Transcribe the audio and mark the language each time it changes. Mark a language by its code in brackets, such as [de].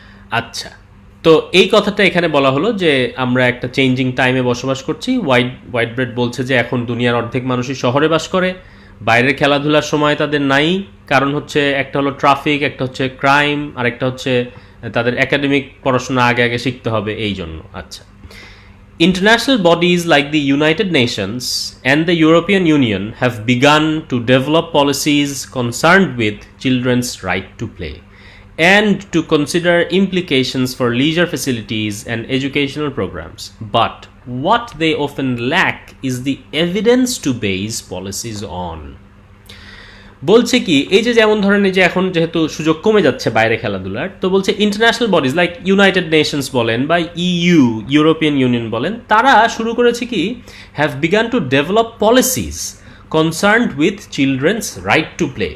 [bn] আচ্ছা, তো এই কথাটা এখানে বলা হলো যে আমরা একটা চেঞ্জিং টাইমে বসবাস করছি। হোয়াইট ব্রেড বলছে যে এখন দুনিয়ার অর্ধেক মানুষই শহরে বাস করে, বাইরের খেলাধুলার সময় তাদের নাই। কারণ হচ্ছে একটা হলো ট্রাফিক, একটা হচ্ছে ক্রাইম, আর একটা হচ্ছে তাদের একাডেমিক পড়াশোনা আগে আগে শিখতে হবে, এই জন্য। [en] আচ্ছা, international bodies like the United Nations and the European Union have begun to develop policies concerned with children's right to play and to consider implications for leisure facilities and educational programs. But what they often lack is the evidence to base policies on. [bn] বলছে কি, এই যে যেমন ধরেন এই যে এখন যেহেতু সুযোগ কমে যাচ্ছে বাইরে খেলাধুলার, তো বলছে international bodies like United Nations বলেন বা ইউরোপিয়ান ইউনিয়ন বলেন, তারা শুরু করেছে কি, [en] Have begun to develop policies concerned with children's right to play.